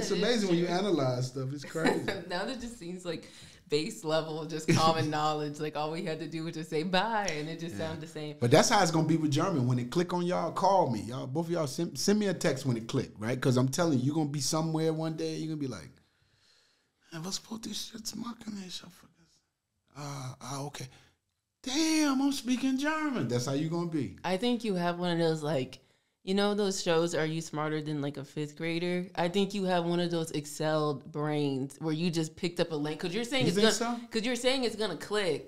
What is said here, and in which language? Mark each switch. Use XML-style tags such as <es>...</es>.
<en>it's amazing when you analyze stuff. It's crazy. Now that just seems like base level, just common knowledge. Like all we had to do was just say bye, and it just sounded the same. But that's how it's gonna be with German. When it click on y'all, call me. Y'all, both of y'all, send me a text when it click, right? Because I'm telling you, you're gonna be somewhere one day. You're gonna be like,</en> <de>was wollte ich jetzt machen? Ich hab vergessen. Okay.</de> <en>Damn, I'm speaking German. That's how you gonna be. I think you have one of those like. You know those shows, Are You Smarter Than like a Fifth Grader? I think you have one of those excelled brains where you just picked up a link because you're saying you're saying it's gonna click.</en>